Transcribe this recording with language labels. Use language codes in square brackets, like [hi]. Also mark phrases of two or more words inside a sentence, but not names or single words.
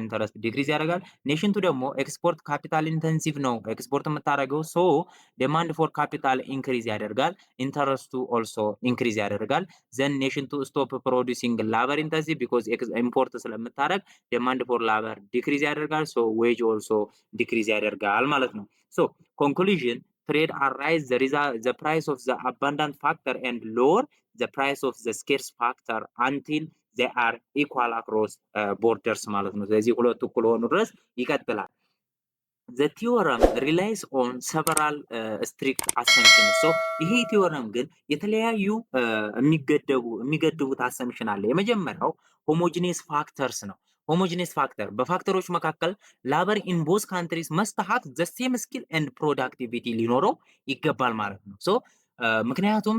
[am] ኢንተረስት ዲክሪዝ ያደርጋል። ኔሽንቱ ደግሞ [en] export capital intensive [am] ነው ኤክስፖርት የምታደርገው። ሶ [en] demand for capital increase [am] ያደርጋል። [en] interest also increase [am] ያደርጋል። [en] then nation two stop producing labor intensive because import [am] ስለምታደርግ [en] demand for labor decrease [am] ያደርጋል። [en] so wage also decrease [am] ያደርጋል ማለት ነው። [en] so conclusion trade arise the price of the abundant factor and lower the price of the scarce factor until they are equal across borders [am] ማለት ነው። ስለዚህ ሁለቱ እኩል ሆኑ ድረስ ይቀጥላል። [en] the theorem relies on several strict assumptions. [am] so ይሄ ቲዮረም ግን የተለያዩ የሚገድቡት አሰምሽን አለ። የመጀመሪያው [en] homogeneous factors [am] ነው። [en] homogeneous factor [am] በፋክተሮች መካከል [en] labor in both countries must have the same skill and productivity [am] ሊኖረው ይገባል ማለት ነው። ሶ ምክንያቱም